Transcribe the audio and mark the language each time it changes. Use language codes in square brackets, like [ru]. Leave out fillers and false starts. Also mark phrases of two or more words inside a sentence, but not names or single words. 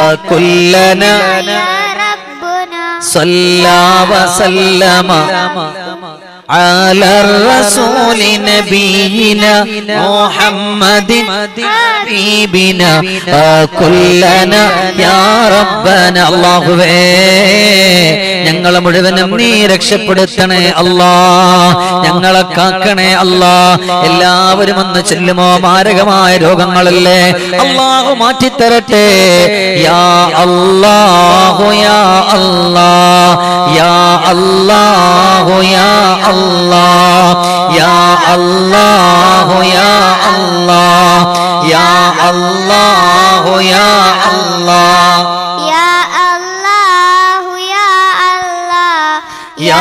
[ar] فكلنا يا ربنا صلى وسلم على الرسول نبينا محمد حبيبنا كلنا يا ربنا [ml] അല്ലാഹുവേ ഞങ്ങളെ മുഴുവനും നീ രക്ഷപ്പെടുത്തണേ അല്ലാ, ഞങ്ങളെ കാക്കണേ അല്ലാ. എല്ലാവരും ഒന്ന് ചെല്ലുമോ, മാരകമായ രോഗങ്ങളല്ലേ അല്ലാഹു മാറ്റിത്തരട്ടെ. [ar] يا الله يا الله يا الله يا الله يا الله يا الله يا الله يا الله يا